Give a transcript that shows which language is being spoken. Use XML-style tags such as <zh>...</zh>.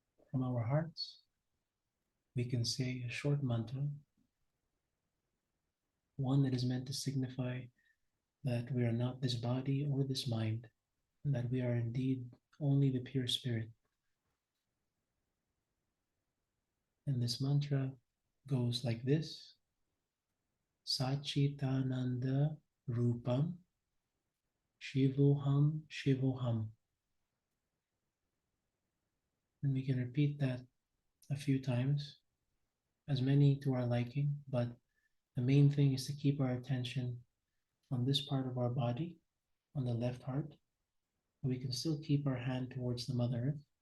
<en>from our hearts, we can say a short mantra, one that is meant to signify that we are not this body or this mind, and that we are indeed only the pure spirit. And this mantra goes like this:</en> <sa>Sachitananda Rupam Shivoham Shivoham.</sa> <en>And we can repeat that a few times, as many to our liking, but the main thing is to keep our attention on this part of our body, on the left heart. We can still keep our hand towards the Mother Earth.</en>